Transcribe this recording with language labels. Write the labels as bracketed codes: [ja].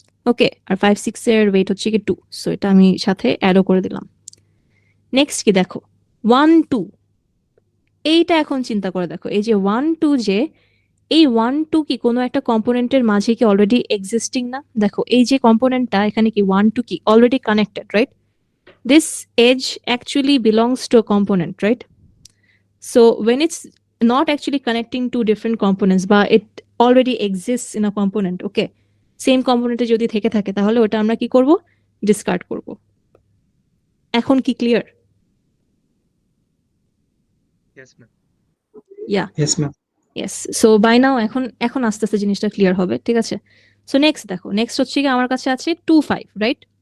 [bn] ওকে, আর 5, 6 এর ওয়েট হচ্ছে কি 2, সো এটা আমি সাথে অ্যাডও করে দিলাম। নেক্সট কি দেখো 1, 2, এইটা এখন চিন্তা করে দেখো, এই যে 1, 2 যে, এই 1, 2 কি কোনো একটা কম্পোনেন্টের মাঝে কি অলরেডি এক্সিস্টিং না? দেখো এই যে কম্পোনেন্টটা এখানে কি 1, 2 কি already connected, right? [en] This edge actually belongs to a component, right? So when it's not actually connecting to different components, but it already exists in a component, okay? [bn] Same কম্পোনেন্টে যদি থেকে থাকে তাহলে ওটা আমরা কি করব? ডিসকার্ড করব। এখন কি clear? [en] Yes, ma'am. Yeah, Yes, ma'am. Yes. [bn] So by নাও এখন আস্তে আস্তে জিনিসটা ক্লিয়ার হবে, ঠিক আছে? সো নেক্সট দেখো, নেক্সট হচ্ছে কি আমার কাছে আছে 2, 5, রাইট?